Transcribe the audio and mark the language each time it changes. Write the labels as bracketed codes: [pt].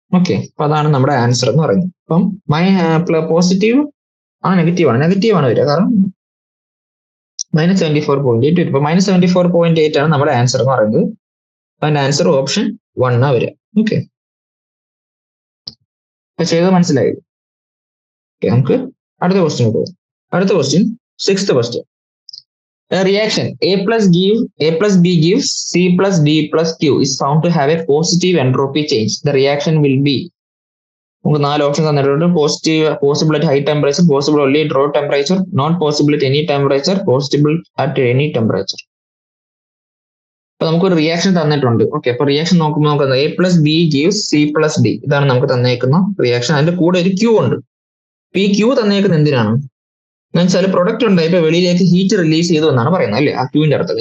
[ml] Okay, അപ്പൊ അതാണ് നമ്മുടെ ആൻസർ എന്ന് പറയുന്നത്. അപ്പം പോസിറ്റീവ് നെഗറ്റീവ് ആണ് വരിക, കാരണം -74.8 വരും. ഇപ്പൊ -74.8 ആണ് നമ്മുടെ ആൻസർ എന്ന് പറയുന്നത്. അതിന്റെ ആൻസർ ഓപ്ഷൻ 1 ആ വരിക. ഓക്കെ, അപ്പൊ ചെയ്ത് മനസ്സിലായി. നമുക്ക് അടുത്ത ക്വസ്റ്റ്യൻ പോകും. അടുത്ത question, 6th question. [en] A reaction A plus B gives C plus D plus Q is found to have a positive entropy change. [ml] The reaction will be, നമുക്ക് 4 ഓപ്ഷൻ തന്നിട്ടുണ്ട്. [en] Positive, possible at high temperature, possible only at low temperature, not possible at any temperature, possible at any temperature. [ml] അപ്പൊ നമുക്കൊരു reaction തന്നിട്ടുണ്ട്. Okay, അപ്പൊ reaction നോക്കുമ്പോൾ നമുക്ക് [en] A plus B gives C plus D, [ml] ഇതാണ് നമുക്ക് തന്നേക്കുന്ന റിയാക്ഷൻ. അതിന്റെ കൂടെ ഒരു Q ഉണ്ട്. ഈ Q തന്നേക്കുന്നത് എന്തിനാണ് എന്ന് വെച്ചാൽ പ്രൊഡക്റ്റ് ഉണ്ടായപ്പോ വെളിയിലേക്ക് ഹീറ്റ് റിലീസ് ചെയ്തു എന്നാണ് പറയുന്നത് അല്ലേ, ആ ക്യൂവിന്റെ അർത്ഥം.